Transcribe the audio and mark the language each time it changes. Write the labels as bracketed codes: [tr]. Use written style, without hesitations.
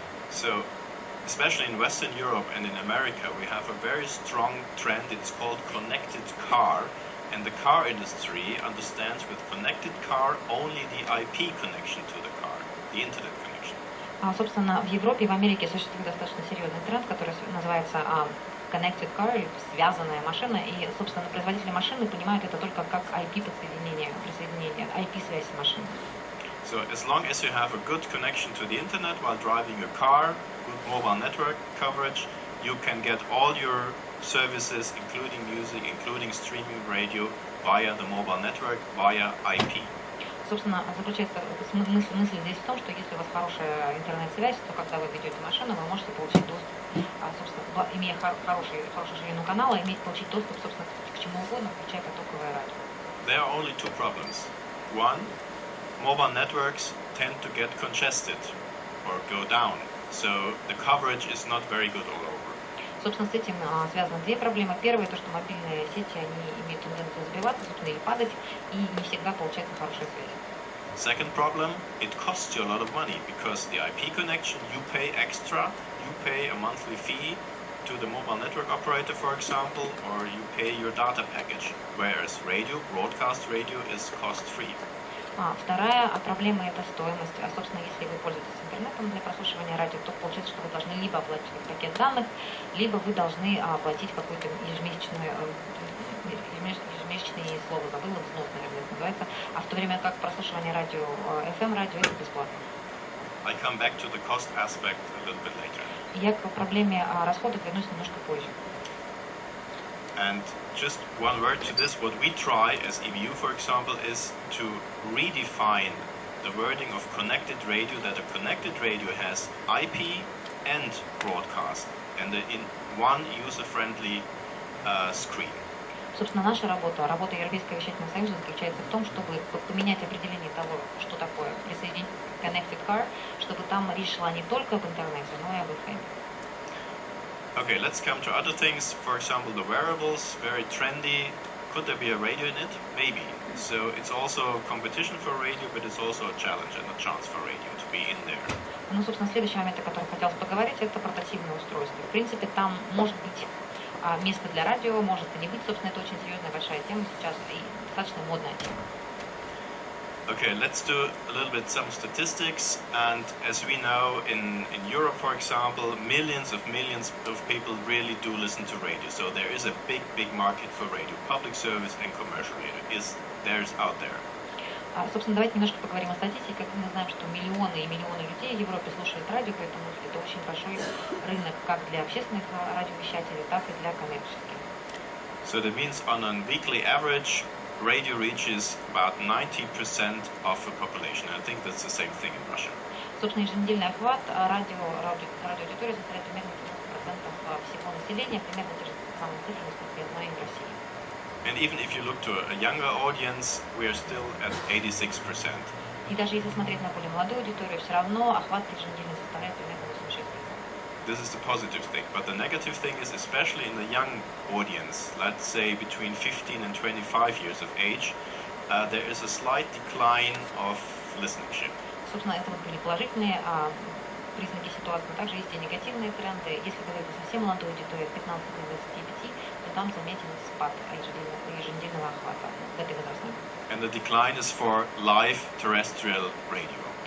[en] So, especially in Western Europe and in America, we have a very strong trend. It's called connected car. And the car industry understands with connected car only the IP connection to the car, the internet connection. [ru] Собственно, в Европе и в Америке существует достаточно серьезный тренд, который называется connected car, или связанная машина. И, собственно, производители машины понимают это только как IP-присоединение, IP-связь с машиной. [en] So as long as you have a good connection to the internet while driving your car, good mobile network coverage, you can get all your services, including music, including streaming radio, via the mobile network, via IP. [ru] Собственно, заключается мысль здесь в том, что если у вас хорошая интернет-связь, то когда вы ведете машину, вы можете получить доступ, собственно, имея хорошую ширину канала, получить доступ, собственно, к чему угодно, включая потоковое радио. [en] There are only 2 problems. One, mobile networks tend to get congested or go down, so the coverage is not very good all over. [ru] Собственно, с этим связаны 2 проблемы. Первое, то, что мобильные сети, они имеют тенденцию забиваться, собственно, или падать, и не всегда получается хорошая связь. [en] Second problem, it costs you a lot of money, because the IP connection, you pay extra, you pay a monthly fee to the mobile network operator, for example, or you pay your data package, whereas radio, broadcast radio, is cost-free. [ru] Вторая проблема — это стоимость. Собственно, если вы пользуетесь интернетом для прослушивания радио, то получается, что вы должны либо оплатить пакет данных, либо вы должны оплатить какой-то ежемесячный слово, забыла, взнос, наверное, это называется. А в то время как прослушивание радио, FM-радио, это бесплатно. [en] I come back to the cost aspect a little bit later. [ru] Я к проблеме расходов вернусь немножко позже. [en] And just one word to this, what we try as EBU, for example, is to redefine the wording of connected radio, that a connected radio has IP and broadcast, and in one user-friendly screen. [ru] Собственно, наша работа Европейского вещательного союза заключается в том, чтобы поменять определение того, что такое присоединить connected car, чтобы там речь шла не только об интернете, но и об FM. [en] Okay, let's come to other things. For example, the wearables, very trendy. Could there be a radio in it? Maybe. So it's also competition for radio, but it's also a challenge and a chance for radio to be in there. [ru] Ну, собственно, следующий момент, о котором хотелось поговорить, это портативное устройство. В принципе, там может быть место для радио, может и не быть. Собственно, это очень серьезная большая тема сейчас и достаточно модная тема. [en] Okay, let's do a little bit some statistics. And as we know, in Europe, for example, millions of people really do listen to radio. So there is a big market for radio, public service and commercial radio there's out there. [ru] Собственно, давайте немножко поговорим о статистике. Как мы знаем, что миллионы и миллионы людей в Европе слушают радио, поэтому это очень большой рынок как для общественных радиовещателей, так и для коммерческих. [en] So that means on a weekly average, radio reaches about 90% of the population. I think that's the same thing in Russia. [ru] Собственно, еженедельный охват радиоаудитории составляет примерно 90% всего населения, примерно те же самые цифры, насколько я знаю, и в России. [en] And even if you look to a younger audience, we are still at 86%. [ru] И даже если смотреть на более молодую аудиторию, все равно охват еженедельный составляет примерно 86%. [en] This is the positive thing. But the negative thing is, especially in the young audience, let's say between 15 and 25 years of age, there is a slight decline of listenership. [ru] Собственно, это вот были положительные признаки ситуации, но также есть и негативные тренды. Если говорить о совсем молодой аудитории от 15 до 25, то там заметен спад еженедельного охвата в этой возрастной. [en] And the decline is for live terrestrial radio.